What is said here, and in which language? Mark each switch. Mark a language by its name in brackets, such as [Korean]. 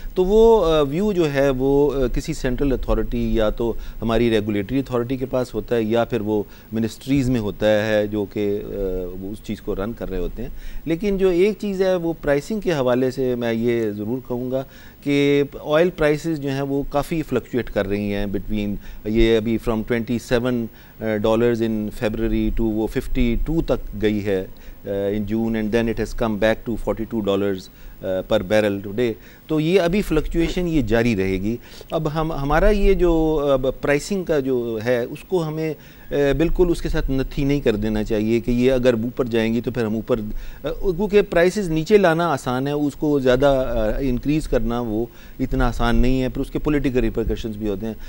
[Urdu] تو وہ ویو جو ہے وہ کسی سینٹرل اتھارٹی یا تو ہماری ریگولیٹری اتھارٹی کے پاس ہوتا ہے, یا پھر وہ منسٹریز میں ہوتا ہے جو کہ وہ اس چیز کو رن کر رہے ہوتے ہیں. لیکن جو ایک چیز ہے وہ پرائسنگ کے حوالے سے میں یہ ضرور کہوں گا کہ آئل پرائسز جو ہیں وہ کافی فلکچویٹ کر رہی ہیں بٹوین, یہ ابھی [English] from $27 in February to [Urdu] وہ 52 تک گئی ہے [English] in June, and then it has come back to $42 پر barrel today. [Urdu] تو یہ ابھی فلکچویشن یہ جاری رہے گی. اب ہمارا یہ جو پرائسنگ کا جو ہے اس کو ہمیں بالکل اس کے ساتھ نتھی نہیں کر دینا چاہیے کہ یہ اگر اوپر جائیں گی تو پھر ہم اوپر, کیونکہ پرائسز نیچے لانا آسان ہے, اس کو زیادہ انکریز کرنا وہ اتنا آسان نہیں ہے, پھر اس کے پولیٹیکل ریپرکشنز بھی ہوتے ہیں.